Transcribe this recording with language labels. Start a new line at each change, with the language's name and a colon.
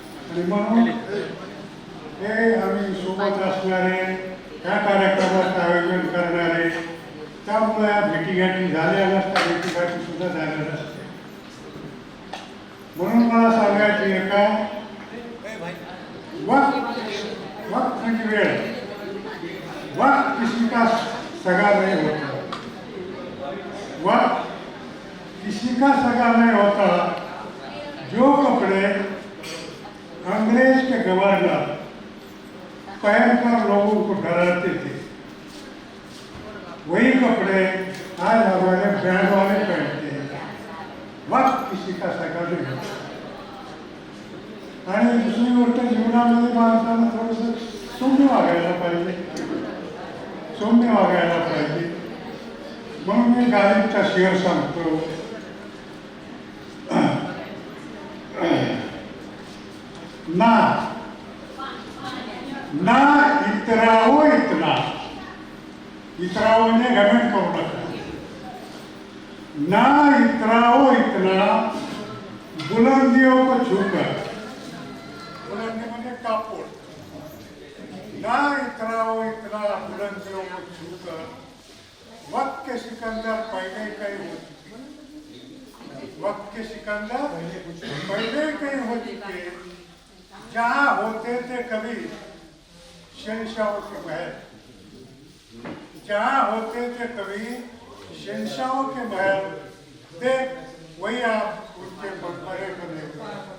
Marathi: आणि म्हणून हे आम्ही सोबत असणारे, ह्या कार्यक्रमाचं आयोजन करणारे, त्यामुळे या भेटीगाठी झाल्या नसता, भेटीगाठी सुद्धा झाल्या नसत्या. म्हणून मला सांगायचं आहे का, वक्त म्हणजे वेळ.
Hindi: वक्त किसी का सगा नहीं होता, वक्त किसी का सगा नहीं होता. जो कपड़े अंग्रेज के गवर्नर पहनकर लोगों को डराते थे वही कपड़े आज हमारे बैंड वाले पहनते हैं. वक्त किसी का सगा नहीं होता.
Marathi: आणि दुसरी गोष्ट जीवनामध्ये माणसानं थोडंसं सौम्य वागायला पाहिजे, सौम्य वागायला पाहिजे. म्हणून मी गालिबचा शेर सांगतो.
Hindi: ना ना इतराओ इतना,
Marathi: इतराओने घमंड करू नका.
Hindi: ना इतराओ इतना बुलंदियों को छूकर,
Marathi: बुलंदी म्हणजे कापूर.
Hindi: ना इतराओ इतना बुलंदियों को छूकर, वक्त के सिकंदर पहले कहीं हो चुके, वक्त के सिकंदर पहले कहीं हो चुके. जहाँ होते थे कभी शहंशाहों के महल, जहाँ होते थे कभी शहंशाहों के महल, देख वही आप उनके मकबरे को देखो.